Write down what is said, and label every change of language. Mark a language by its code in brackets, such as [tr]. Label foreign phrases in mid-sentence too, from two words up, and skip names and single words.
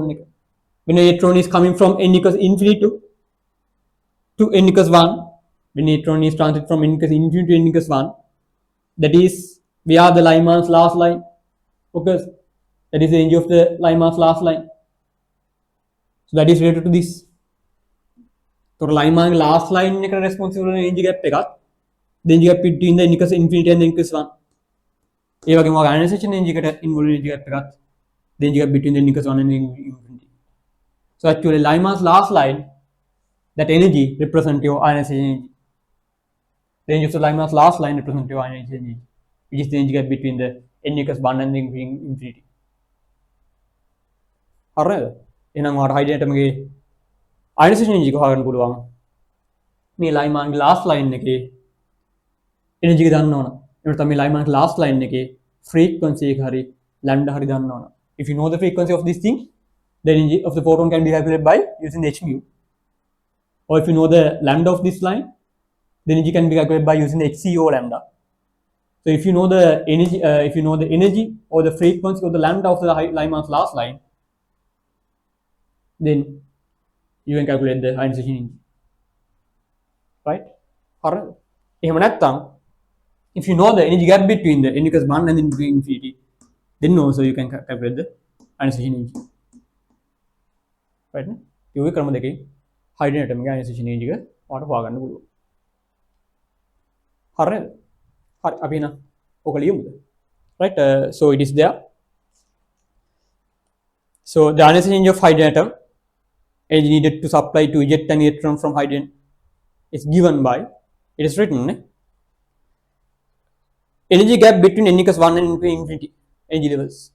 [en] When an electron is coming from n equals infinity to n equals 1, when an electron is transit from n equals infinity to n equals 1, that is where the Lyman's last line occurs. That is the energy of the Lyman's last line. So that is related to this. So Lyman's last line is responsible for the energy gap එකක්. The energy gap between the n equals infinity and the n equals 1. [si] ඒ වගේම [en] ionization energy එකට involved energy gap එකක්. The energy gap between the n equals 1 and infinity. So actually Lyman's last line, that energy represents your ionization energy. The energy of the Lyman's last line represents your ionization energy, which is the energy gap between the n equals 1 and the infinity. [si] හරිද? එහෙනම් ඔයාලට [en] hydrogen atom [si] එකේ [en] ionization energy [si] එක හොයාගන්න පුළුවන්. මේ [en] Lyman's last line [si] එකේ energy එක දන්න ඕන. එහෙනම් තමයි [en] Lyman's last line [si] එකේ frequency එක හරි lambda හරි දන්න ඕන. [en] If you know the frequency of this thing, the energy of the photon can be calculated by using the h-mu. Or if you know the lambda of this line, the energy can be calculated by using the HCO lambda. So if you know the energy, or the frequency or the lambda of the Lyman's last line, then you can calculate the ionization energy. Right? [si] හරිද? එහෙම නැත්නම් [en] if you know the energy gap between the n equals 1 and the infinity, then also you can calculate the ionization energy. Right? [si] ඒ ක්‍රම දෙකේ [en] hydrogen atom [si] එකේ [en] ionization energy [si] එක ඔයාලට හොයාගන්න පුළුවන්. හරිද? හරි අපි එහෙනම් ඔක ලියමුද? [en] Right? So it is there. So the ionization energy of hydrogen atom, energy needed to supply to eject an electron from hydrogen, is given by, it is written, energy gap between n equals 1 and infinity energy levels.